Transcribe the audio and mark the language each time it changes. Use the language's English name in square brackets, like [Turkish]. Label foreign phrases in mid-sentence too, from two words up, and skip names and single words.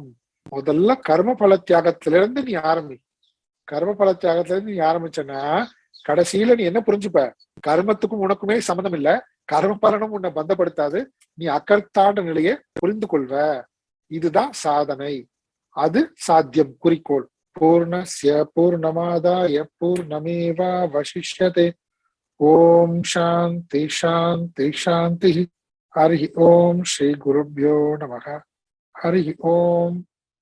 [Tamil] முதல்ல கர்ம பல தியாகத்திலிருந்து நீ ஆரம்பி. கர்ம பல தியாகத்திலிருந்து நீ ஆரம்பிச்சனா கடைசியில நீ என்ன புரிஞ்சுப்ப, கர்மத்துக்கும் உனக்குமே சம்மந்தம் இல்ல, கர்ம பலனும் உன்னை பந்தப்படுத்தாது, நீ அக்கர்த்தான நிலையை புரிந்து கொள்வ. இதுதான் சாதனை, அது சாத்தியம், குறிக்கோள். [Sanskrit] पूर्णस्य पूर्णमादाय पूर्णमेवावशिष्यते. ओम् शान्ति शान्ति शान्ति. हरि ओम् श्री गुरुभ्यो नमः. हरि ओम्.